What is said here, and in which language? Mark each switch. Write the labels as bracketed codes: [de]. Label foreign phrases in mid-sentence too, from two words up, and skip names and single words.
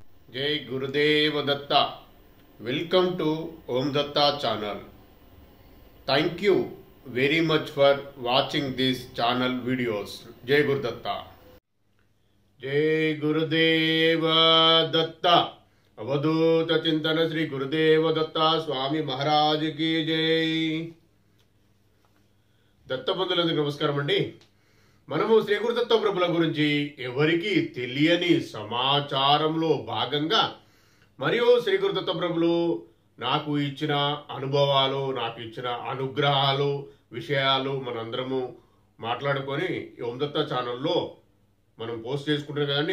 [hi] जय गुरुदेव दत्ता. [en] Welcome to Om Datta channel. Thank you very much for watching this channel videos. [hi] जय गुरु दत्ता. जय गुरुदेव दत्ता. अवधूत चिंतन श्री गुरुदेव दत्ता स्वामी महाराज की जय. [te] దత్తబంధులందరికీ నమస్కారం అండి. మనము శ్రీ గురుదత్త ప్రభుల గురించి ఎవరికి తెలియని సమాచారంలో భాగంగా మరియు శ్రీ గురుదత్త ప్రభులు నాకు ఇచ్చిన అనుభవాలు, నాకు ఇచ్చిన అనుగ్రహాలు, విషయాలు మనందరము మాట్లాడుకొని ఓం దత్త ఛానల్లో మనం పోస్ట్ చేసుకుంటాం కదండి.